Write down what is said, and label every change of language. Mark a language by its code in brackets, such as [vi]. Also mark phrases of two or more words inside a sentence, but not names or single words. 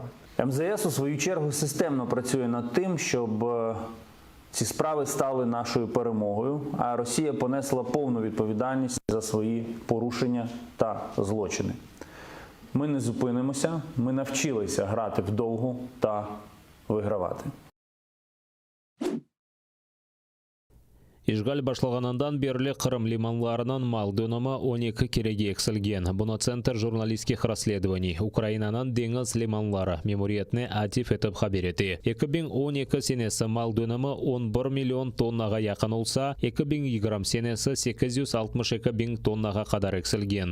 [uk] МЗС, у свою чергу, системно працює над тим, щоб ці справи стали нашою перемогою, а Росія понесла повну відповідальність за свої порушення та злочини. Ми не зупинимося, ми навчилися грати вдовгу та вигравати. [crh] İşgal başlaganından beri Kırım limanlarının mal dönümü 12 kerege eksilgen. Bunu Центр журналистских расследований Ukrayna'nın deniz limanları memuriyetine atif etip haber etti. 2012 senesi mal dönümü 11 milyon tonnaga yakın olsa, 2020 senesi 862 bin tonnaga kadar eksilgen.